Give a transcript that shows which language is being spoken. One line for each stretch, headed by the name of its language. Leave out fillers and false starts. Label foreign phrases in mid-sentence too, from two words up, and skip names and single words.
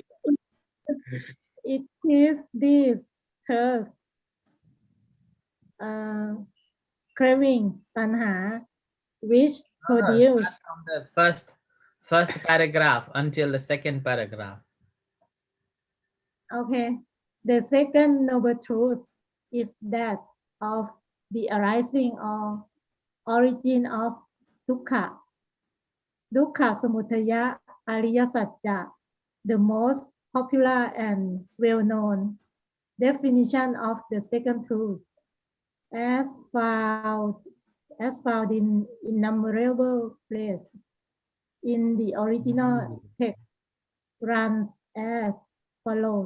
English: It is this thirst, craving, tanha, which produce. From the first paragraph until the second paragraph. Okay. The second noble truth is that of the arising or origin of dukkha.
Pali: Dukkha samudaya ariya satya,
English: the most popular and well known definition of the second truth as found in innumerable places in the original text runs as follows.